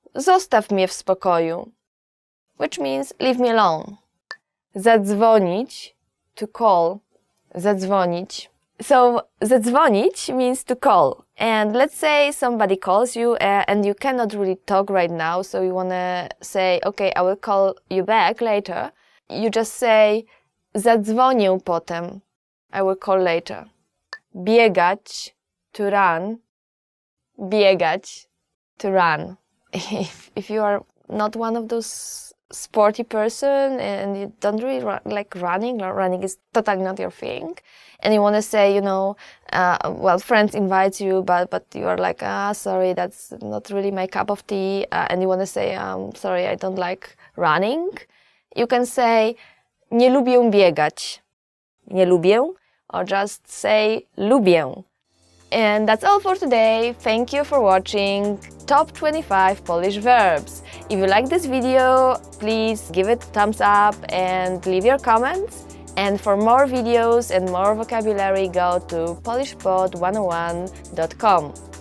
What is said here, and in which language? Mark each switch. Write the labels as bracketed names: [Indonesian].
[Polish] Zostaw mnie w spokoju. [English] Which means leave me alone. [Polish] Zadzwonić, [English] to call. [Polish] Zadzwonić. [English] So, zadzwonić means to call. And let's say somebody calls you and you cannot really talk right now, so you want to say, okay, I will call you back later. You just say, [Polish] zadzwonię potem. [English] I will call later. Biegać, to run. Biegać, to run. If you are not one of those sporty person and you don't really like running is totally not your thing, and you want to say, well, friends invite you, but you are like, sorry, that's not really my cup of tea, and you want to say, sorry, I don't like running, you can say, [Polish] nie lubię biegać. Nie lubię, [English] or just say, lubię. And that's all for today. Thank you for watching Top 25 Polish Verbs. If you like this video, please give it a thumbs up and leave your comments. And for more videos and more vocabulary, go to polishpod101.com.